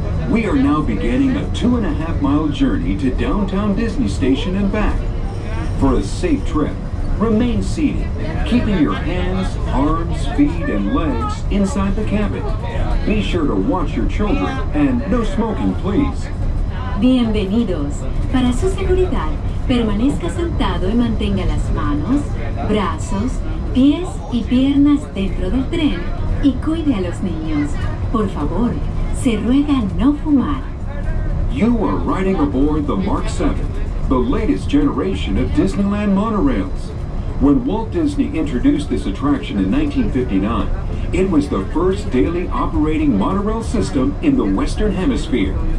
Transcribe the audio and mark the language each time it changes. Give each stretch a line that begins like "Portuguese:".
English: We are now beginning a 2.5-mile journey to downtown Disney Station and back. For a safe trip, remain seated, keeping your hands, arms, feet, and legs inside the cabin. Be sure to watch your children and no smoking, please.
Spanish: Bienvenidos. Para su seguridad, permanezca sentado y mantenga las manos, brazos, pies y piernas dentro del tren y cuide a los niños. Por favor, se ruega no fumar.
English: You are riding aboard the Mark 7, the latest generation of Disneyland monorails. When Walt Disney introduced this attraction in 1959, it was the first daily operating monorail system in the Western Hemisphere.